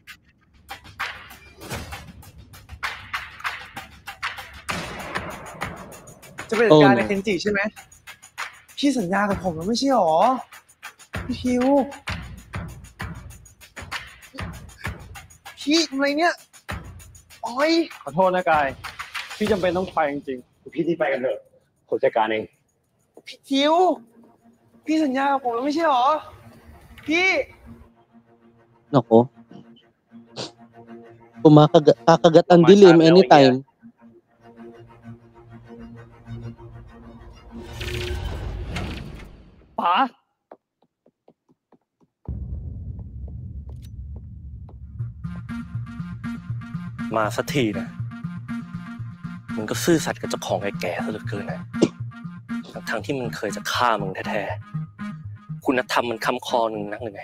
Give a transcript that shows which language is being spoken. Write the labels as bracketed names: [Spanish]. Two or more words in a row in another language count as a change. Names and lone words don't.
[Thai] จะเป็นการในเคนจิใช่ไหม พี่สัญญากับผมแล้วไม่ใช่หรอ พี่คิว พี่ทำไรเนี่ยโอ้ย ขอโทษนะกาย พี่จำเป็นต้องไปจริงๆพี่ที่ไปกันเถอะผมจัดการเอง พี่คิว พี่สัญญากับผมแล้วไม่ใช่หรอ พี่ [Filipino] Naku. Kakagat ang dilim anytime. [Thai] ป๋า มาสักทีนะ มึงก็ซื่อสัตย์กับเจ้าของไอ้แก่ซะเหลือเกินนะ ทั้งที่มันเคยจะฆ่ามึงแท้ๆ คุณธรรมมันค้ำคอหนึ่งนักเลยไง